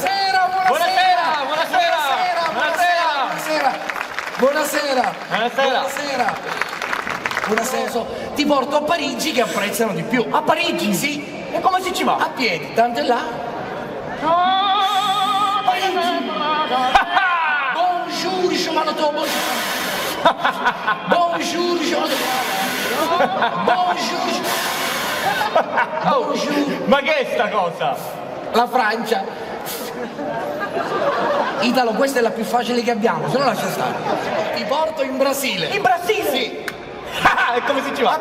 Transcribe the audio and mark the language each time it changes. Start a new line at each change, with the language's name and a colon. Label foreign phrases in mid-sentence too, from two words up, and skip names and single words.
Italian: Buonasera. Ti porto a Parigi che apprezzano di più. A Parigi? Sì. E come si ci va? A piedi, tanto è là. Parigi.
French: Bonjour, je m'attends. Bonjour, je m'attends. Bonjour. Bonjour.
Italian: Ma che è sta cosa? La Francia. Italo, questa è la più facile che abbiamo, se no lascia stare. Ti porto in Brasile. In Brasile? Sì. E come si ci va?